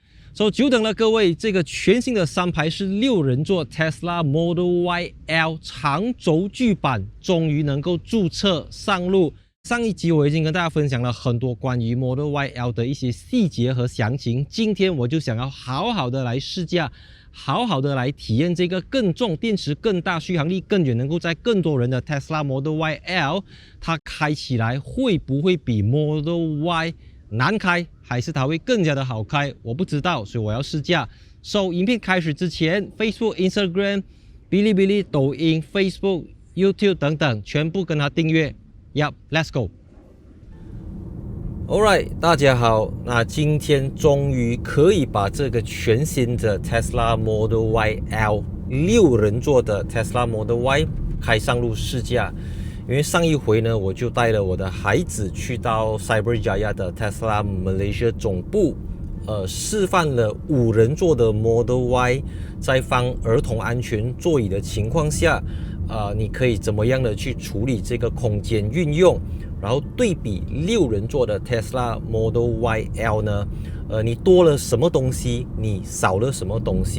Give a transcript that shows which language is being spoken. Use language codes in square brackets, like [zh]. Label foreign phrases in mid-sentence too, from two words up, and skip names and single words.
[zh] 久等了各位，這個全新的3排式6人座 Tesla Model Y L 長軸距版終於能夠註冊上路。上一集我已經跟大家分享了很多關於 Model Y L 的一些細節和詳情，今天我就想要好好的來試駕，好好的來體驗這個更重、電池更大、續航力更遠、能夠載更多人的 Tesla Model Y L， 它開起來會不會比 Model Y 難開，還是它會更加的好開？我不知道，所以我要試駕。影片開始之前 ，Facebook、Instagram、嗶哩嗶哩、抖音、Facebook、YouTube 等等，全部跟它訂閱。 [en] Let's go。 [zh] Alright，大家好，那今天終於可以把這個全新的 Tesla Model Y L 6人座的 Tesla Model Y 開上路試駕。因為上一回呢，我就帶了我的孩子去到 Cyberjaya 的 Tesla Malaysia 總部，示範了5人座的 Model Y 在放兒童安全座椅的情況下，你可以怎麼樣的去處理這個空間運用，然後對比6人座的 Tesla Model Y L 呢，你多了什麼東西，你少了什麼東西？